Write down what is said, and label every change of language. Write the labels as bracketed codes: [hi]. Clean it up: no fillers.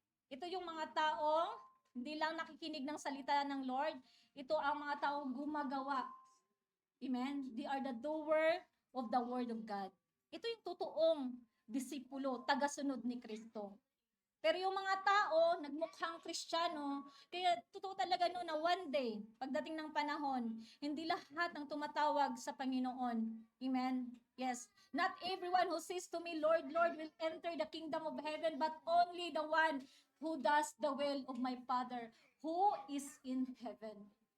[tl] Ito yung mga taong hindi lang nakikinig ng salita ng Lord, ito ang mga taong gumagawa. Amen? [en] They are the doer of the word of God. [tl] Ito yung totoong disipulo, tagasunod ni Kristo. Pero yung mga tao, nagmukhang Kristiyano, kaya totoo talaga no na [en] one day, [tl] pagdating ng panahon, hindi lahat ng tumatawag sa Panginoon. Amen? Yes. [en] Not everyone who says to me, Lord, Lord, will enter the kingdom of heaven, but only the one who does the will of my Father, who is in heaven.